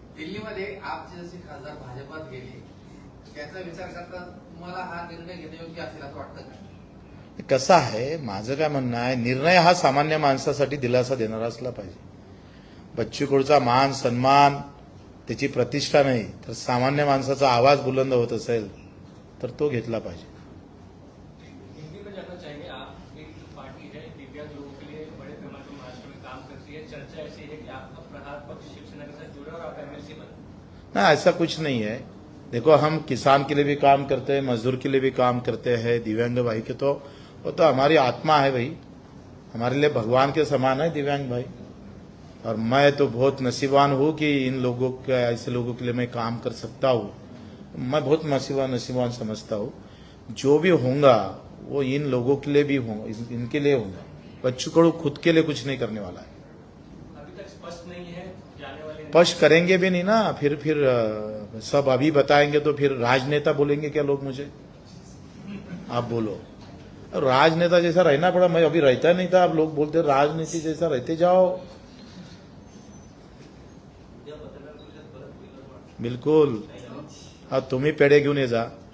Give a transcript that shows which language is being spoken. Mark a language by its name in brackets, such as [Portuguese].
[Marathi] दिल्लीमध्ये आपचे जसे खासदार भाजपात गेले त्याचा विचार करता तुम्हाला हा निर्णय घेणे योग्य असेल असं वाटतं का? कसं आहे, माझं काय म्हणणं आहे, निर्णय हा सामान्य माणसासाठी दिलासा देणारा असला पाहिजे. बच्चू कडूचा मान सन्मान त्याची प्रतिष्ठा नाही तर सामान्य माणसाचा आवाज बुलंद होत असेल तर तो घेतला पाहिजे. [Hindi] हिंदी में जानना चाहेंगे, आप एक पार्टी है दिव्यांग लोगों के लिए बड़े पैमाने पर महाराष्ट्र में काम करती है, चर्चा ऐसी है कि आपका प्रहार पक्ष शिवसेना के साथ जुड़े और आप एमएलसी बने. ना ऐसा कुछ नहीं है. देखो हम किसान के लिए भी काम करते हैं, मजदूर के लिए भी काम करते हैं, दिव्यांग भाई के तो वो तो हमारी आत्मा है भाई, हमारे लिए भगवान के समान है दिव्यांग भाई. और मैं तो बहुत नसीबान हूँ कि इन लोगों के ऐसे लोगों के लिए मैं काम कर सकता हूँ. मैं बहुत नसीबान समझता हूँ. जो भी होगा वो इन लोगों के लिए भी होगा, इनके लिए होगा. बच्चू कडू खुद के लिए कुछ नहीं करने वाला है. अभी तक स्पष्ट नहीं है जाने वाले स्पष्ट करेंगे भी नहीं ना, फिर सब अभी बताएंगे तो फिर राजनेता बोलेंगे क्या लोग मुझे. आप बोलो, राजनेता जैसा रहना पड़ा. मैं अभी रहता नहीं था, अब लोग बोलते राजनीति जैसा रहते जाओ. [Marathi] उद्या पत्रकार परिषद परत होईल असं वाटतं. बिलकुल. हा तुम्ही पेढे घेऊन ये जा.